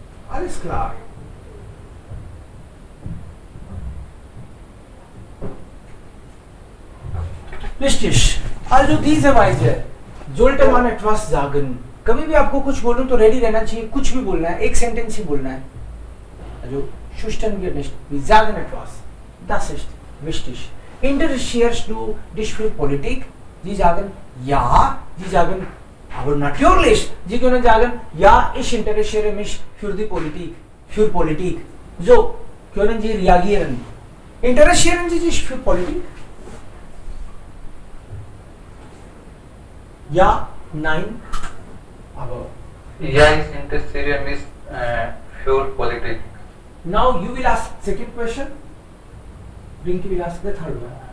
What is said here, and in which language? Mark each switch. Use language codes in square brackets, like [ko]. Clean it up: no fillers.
[de] Alles klar. Richtig. Also diese Weise sollte man etwas sagen. [hi] कभी भी आपको कुछ बोलूं तो रेडी रहना चाहिए, कुछ भी बोलना है, एक सेंटेंस ही बोलना है. [de] Also schüchtern wir nicht. Wir sagen etwas. Das ist wichtig. Interessierst du dich für Politik? Sie sagen ja. Sie sagen aber natürlich. Sie können sagen ja, ich interessiere mich für die Politik. Für Politik. So können Sie reagieren. Interessieren Sie sich für Politik? Ja, nein, aber Ja, ich interessiere mich für Politik. [en] now you will ask second question. Rinki will ask the third one.